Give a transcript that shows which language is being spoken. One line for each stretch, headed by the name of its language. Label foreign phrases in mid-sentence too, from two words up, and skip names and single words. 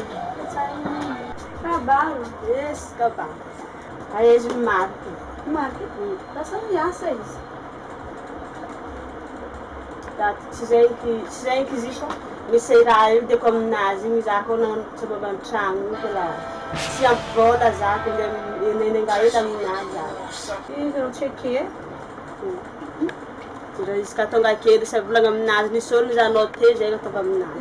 Portuguese: trabalho Yes, trabalho. Aí eles matam. mas tá só ameaça isso
Malagasy: Tsy zay izy io misy raha io diako aminazy igny za koa nagnanotsy baba an-tragno io koa la tsy ampy vôla za ko nenenga ela aminazy za. Izy no tseky e. Raha izy ka tonga kely sa volagna aminazy nisy olo za anao te zay ataova aminazy.